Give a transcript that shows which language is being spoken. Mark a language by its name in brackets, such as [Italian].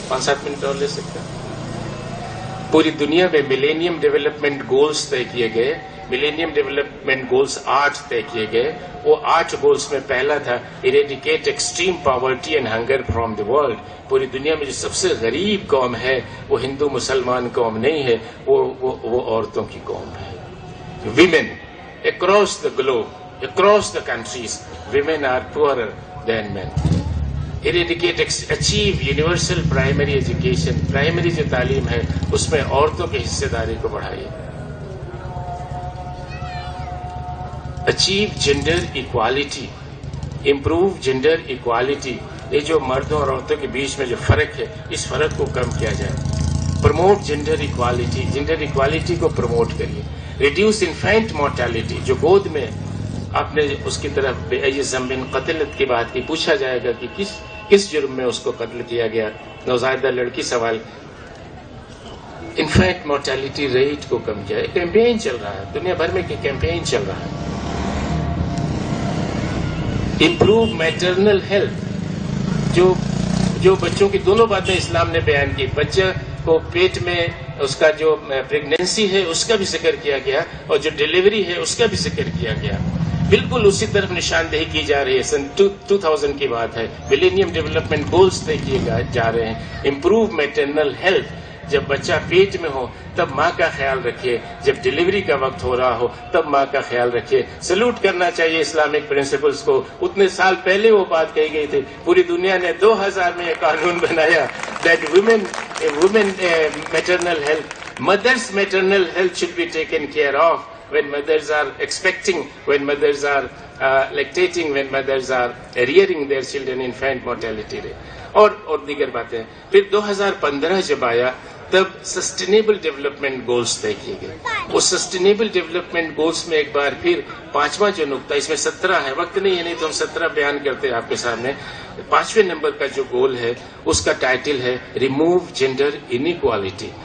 [Urdu] 5-7 minute اور لے سکتا ہوں. پوری دنیا میں ملینیم ڈیولپمنٹ گولز طے کیے گئے. ملینیم ڈیولپمنٹ گولز 8 طے کیے گئے. وہ 8 گولز میں پہلا تھا [English] Eradicate extreme poverty and hunger from the world. [Urdu] پوری دنیا میں جو سب سے غریب قوم ہے وہ ہندو مسلمان قوم نہیں ہے، وہ عورتوں کی قوم ہے. [English] Women across the globe, across the countries, women are poorer than men. eradicate, achieve universal primary education. [Urdu] Primary جو تعلیم ہے اس میں عورتوں کی حصہ داری کو بڑھائیے. [English] Achieve gender equality, improve gender equality. [Urdu] یہ جو مردوں اور عورتوں کے بیچ میں جو فرق ہے اس فرق کو کم کیا جائے. [English] promote gender equality, [Urdu] gender equality کو پروموٹ کریے. [English] reduce infant mortality, [Urdu] جو گود میں آپ نے اس کی طرف [Arabic] بے ای ذنب قتلت [Urdu] کی بات کی, پوچھا جائے گا کہ کس جرم میں اس کو قتل کیا گیا, نوزائیدہ لڑکی سوال. انفینٹ مورٹیلٹی ریٹ کو کم کیا. کیمپین چل رہا ہے دنیا بھر میں, کیمپین چل رہا ہے. [English] improve maternal health, [Urdu] جو بچوں کی دونوں باتیں اسلام نے بیان کی. بچہ کو پیٹ میں اس کا جو پریگنینسی ہے اس کا بھی ذکر کیا گیا, اور جو ڈیلیوری ہے اس کا بھی ذکر کیا گیا. بالکل اسی طرف نشاندہی کی جا رہی ہے. سن 2000 کی بات ہے. ملینیم ڈیولپمنٹ گولز طے کیے جا رہے ہیں. [English] improve maternal health, [Urdu] جب بچہ پیٹ میں ہو تب ماں کا خیال رکھیے, جب ڈیلیوری کا وقت ہو رہا ہو تب ماں کا خیال رکھیے. سلوٹ کرنا چاہیے اسلامک پرنسپلز کو. اتنے سال پہلے وہ بات کہی گئی تھی, پوری دنیا نے 2000 میں یہ قانون بنایا [English] that women maternal health, mothers maternal health should be taken care of when mothers are expecting, when mothers are lactating, when mothers are rearing their children. [Urdu] Infant mortality rate اور دیگر باتیں. پھر 2015 جب آیا تب سسٹینیبل ڈیولپمنٹ گولز طے کیے گئے. وہ سسٹینیبل ڈیولپمنٹ گولز میں ایک بار پھر پانچواں جو نقطہ, اس میں 17 ہے, وقت نہیں ہے نہیں تو ہم 17 بیان کرتے آپ کے سامنے. 5ویں نمبر کا جو گول ہے اس کا ٹائٹل ہے [English] Remove gender inequality.